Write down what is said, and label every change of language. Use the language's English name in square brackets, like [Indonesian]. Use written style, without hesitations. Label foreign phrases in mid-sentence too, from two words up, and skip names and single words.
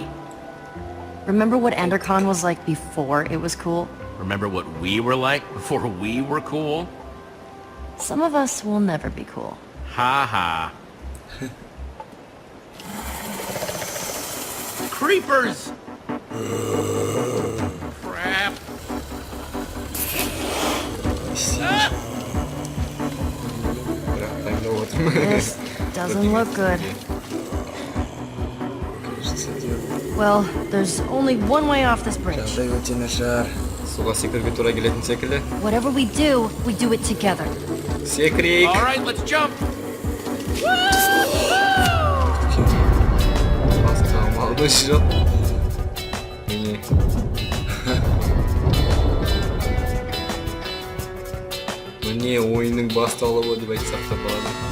[English] Remember what EnderCon was like before it was cool? Remember what we were like before we were cool? Some of us will never be cool. Ha ha. Creepers! Crap. Ah! [Kazakh] Бірақ таңдап отырмын. [English] This doesn't look good. Well, there's only one way off this bridge. [Kazakh] Жағдай өте нашар. Суға секіруге тура келетін секілді. [English] Whatever we do it together. [Kazakh] Секірейік. [English] All right, let's jump. [Kazakh] Басқа амалымыз жоқ. Міне. Міне ойынның басталуы деп айтсақ та болады.